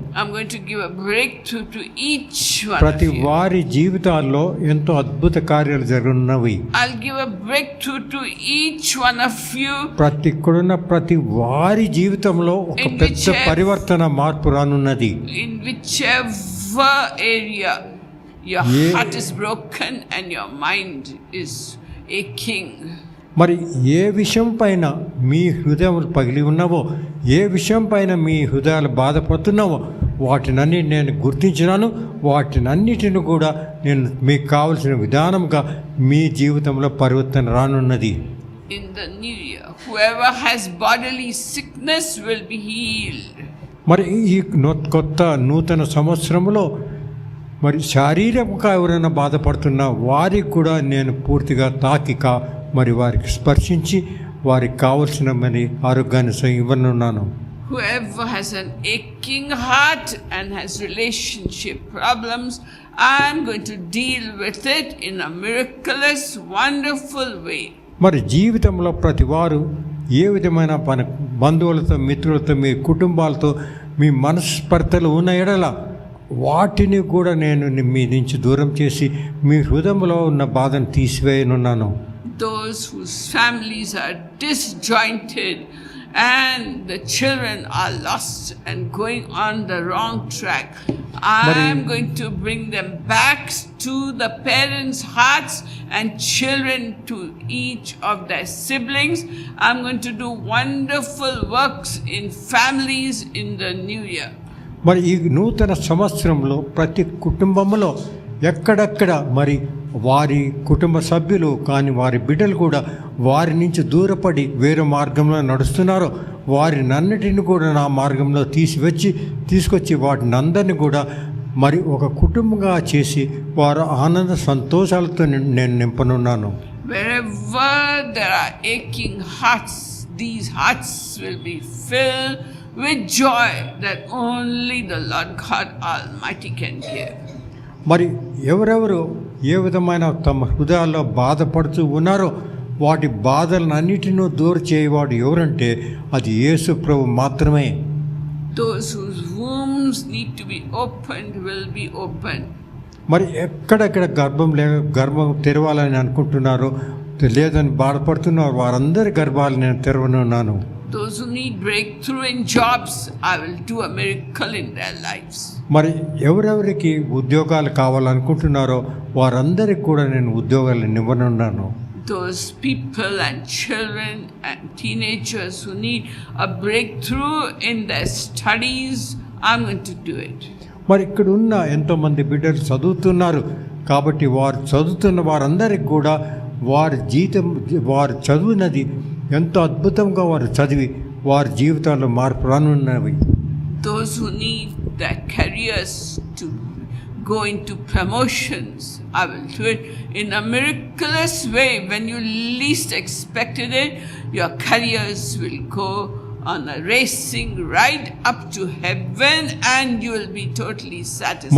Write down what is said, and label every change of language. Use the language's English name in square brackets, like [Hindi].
[English] I'm going to give a breakthrough to each one [Telugu] ప్రతి [English] of you. [Telugu] వారి జీవితాల్లో ఎంతో అద్భుత కార్యాలు జరుగుతున్నవి. [English] I'll give a breakthrough to each one of you. [Telugu] ప్రతి వారి జీవితంలో ఒక పెద్ద పరివర్తన మార్పు రానున్నది. [English] In whichever area your heart is broken and your mind is aching. [Telugu] మరి ఏ విషయం పైన మీ హృదయం పగిలి ఉన్నావో, ఏ విషయం పైన మీ హృదయాలు బాధపడుతున్నావో వాటినన్నీ నేను గుర్తించినాను. వాటినన్నిటిని కూడా నేను మీకు కావలసిన విధానంగా మీ జీవితంలో పరివర్తన రానున్నది. [English] In the new year, whoever has bodily sickness will be healed. [Telugu] మరి ఈ కొత్త నూతన సంవత్సరంలో మరి శారీరకంగా ఎవరైనా బాధపడుతున్నా వారికి కూడా నేను పూర్తిగా తాకిక మరి వారికి స్పర్శించి వారికి కావలసిన మరి ఆరోగ్యాన్ని ఇవ్వనున్నాను. [English] Whoever has an aching heart and has relationship problems, I am going to deal with it in a miraculous, wonderful way. [Telugu] మరి జీవితంలో ప్రతి వారు ఏ విధమైన బంధువులతో, మిత్రులతో, మీ కుటుంబాలతో మీ మనస్పర్ధలు ఉన్న ఎడల వాటిని కూడా నేను మీ నుంచి దూరం చేసి మీ హృదయంలో ఉన్న బాధను తీసివేయనున్నాను. [English] Those whose families are disjointed and the children are lost and going on the wrong track, I am going to bring them back to the parents' hearts and children to each of their siblings. I'm going to do wonderful works in families in the new year. [Telugu] మరి ఈ నూతన సంవత్సరంలో ప్రతి కుటుంబంలో ఎక్కడెక్కడ మరి వారి కుటుంబ సభ్యులు కానీ వారి బిడ్డలు కూడా వారి నుంచి దూరపడి వేరే మార్గంలో నడుస్తున్నారో వారినన్నిటిని కూడా నా మార్గంలో తీసుకొచ్చి వాటిని అందరినీ కూడా మరి ఒక కుటుంబంగా చేసి వారు ఆనంద సంతోషాలతో నేను నింపనున్నాను. [English] Wherever there are aching hearts, these hearts will be filled with joy that only the Lord God Almighty can give. [Telugu] మరి ఎవరెవరు ఏ విధమైన తమ హృదయాల్లో బాధపడుతూ ఉన్నారో వాటి బాధలన్నిటినూ దూరం చేయవాడు ఎవరంటే అది యేసు ప్రభు మాత్రమే. [English] Those whose wombs need to be opened will be opened. [Telugu] మరి ఎక్కడెక్కడ గర్భం తెరవాలని అనుకుంటున్నారో లేదని బాధపడుతున్నారు వారందరి గర్భాలు నేను తెరవనున్నాను. [English] Those who need breakthrough in jobs, I will do a miracle in their lives. [Telugu] మరి ఎవరెవరికి ఉద్యోగాలు కావాలనుకుంటున్నారో వారందరికి కూడా నేను ఉద్యోగాలు ఇవ్వనున్నాను. [English] Those people and children and teenagers who need a breakthrough in their studies, I'm going to do it. [Telugu] మరి ఇక్కడ ఉన్న ఎంతోమంది బిడ్డలు చదువుతున్నారు కాబట్టి వారు చదువుతున్న వారందరికి కూడా వారు చదివినది ఎంతో అద్భుతంగా వారు చదివి వారి జీవితాల్లో మార్పు రానున్నవి. [English] Those who need their careers to go into promotions, I will do it in a miraculous way. When you least expected it, your careers will go on a racing right up to heaven and you will be totally satisfied.